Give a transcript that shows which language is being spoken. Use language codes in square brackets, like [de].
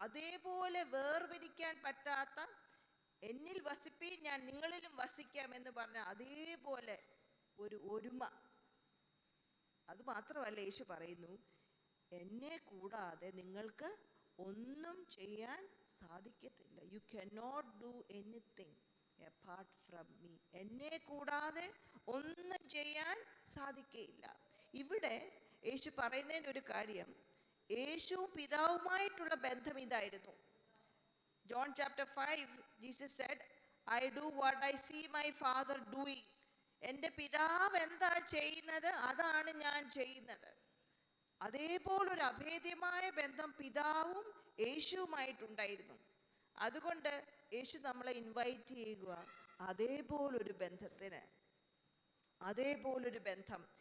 [ml] അതേപോലെ വേർപിരിക്കാൻ പറ്റാത്ത, എന്നിൽ വസിപ്പീൻ ഞാൻ നിങ്ങളിലും വസിക്കാം എന്ന് പറഞ്ഞ അതേപോലെ ഒരു ഒരുമ. അത് മാത്രമല്ല, യേശു പറയുന്നു, എന്നെ കൂടാതെ നിങ്ങൾക്ക് ഒന്നും ചെയ്യാൻ സാധിക്കത്തില്ല. [en] You cannot do anything apart from me. [ml] എന്നെ കൂടാതെ ഒന്നും ചെയ്യാൻ സാധിക്കയില്ല. ഇവിടെ യേശു പറയുന്നതിൻ്റെ ഒരു കാര്യം, യേശുവും പിതാവുമായിട്ടുള്ള ബന്ധം ഇതായിരുന്നു. [en] John chapter 5, Jesus said, I do what I see my father doing. [ml] എൻ്റെ പിതാവ് എന്താ ചെയ്യുന്നത് അതാണ് ഞാൻ ചെയ്യുന്നത്. അതേപോലൊരു അഭേദ്യമായ ബന്ധം പിതാവും യേശുവുമായിട്ടുണ്ടായിരുന്നു. അതുകൊണ്ട് യേശു നമ്മളെ ഇൻവൈറ്റ് ചെയ്യുക അതേപോലൊരു ബന്ധത്തിന്, അതേപോലൊരു ബന്ധം.